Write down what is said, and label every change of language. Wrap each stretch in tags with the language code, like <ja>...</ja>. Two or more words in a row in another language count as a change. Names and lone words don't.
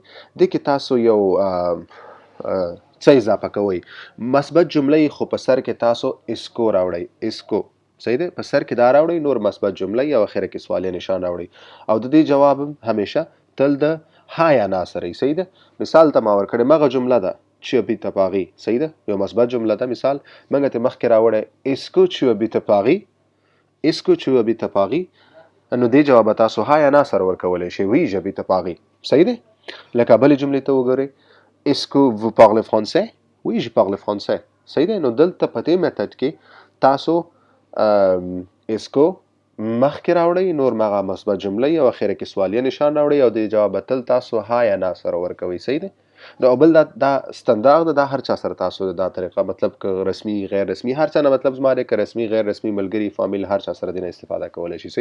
<ps>دې کې تاسو یو څه اضافه کوئ، مثبت جمله، خو په سر کې تاسو اسکو راوړئ. اسکو. صحیح دی؟ په سر کې دا راوړئ، نور مثبت جمله او اخره کې سوالیه نشان راوړئ. او د دې جواب همیشه تل د ها یا نا سره. صحیح ده؟ مثال ته ما ورکړی مغه جمله ده</ps> <fr>tu habites à Paris.</fr> <ps>صحیح ده؟ یو مثبت جمله ده. مثال موږ ته مخکې راوړی</ps> <fr>est-ce que tu habites à Paris؟ est-ce que tu habites à Paris؟</fr> <ps>نو دې جواب تاسو ها یا نا سره ورکولی شئ.</ps> <fr>oui j'habite à Paris.</fr> <ps>صحیح دی؟ لکه بلې جملې ته وګورئ</ps> <fr>est-ce que vous parlez français؟ oui je parle français.</fr> <ps>صحیح دی؟ نو دلته په دې میتډ کې تاسو</ps> <fr>est-ce que</fr> <ps>مخکې راوړئ، نور مغه مثبت جمله او اخره کې سوالیه نشان راوړئ او دې جواب تل تاسو ها یا نا سره ورکوئ. صحیح دی؟ نو بل دا ستاندارد ده، هر چا سره تاسو دا طریقه، مطلب که رسمي غیر رسمي، هر چا نه مطلب زما دی، که رسمي غیر رسمي، ملګري، فامیل، هر چا سره دې نه استفاده کولی شي.</ps>